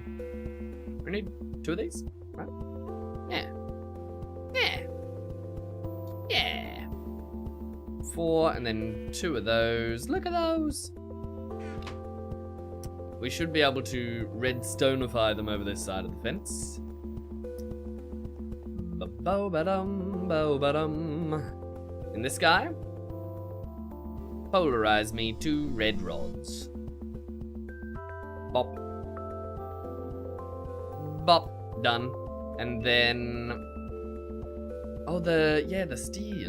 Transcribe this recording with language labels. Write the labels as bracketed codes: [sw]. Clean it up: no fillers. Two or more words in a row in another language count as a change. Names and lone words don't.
[en] We need 2 of these, right? Yeah. Yeah. Yeah. 4, and then 2 of those. Look at those! We should be able to redstoneify them over this side of the fence. Ba-bo-ba-dum, bo-ba-dum. In this guy, polarize me 2 red rods. Bop. Bop. Done. And then... Oh, the steel.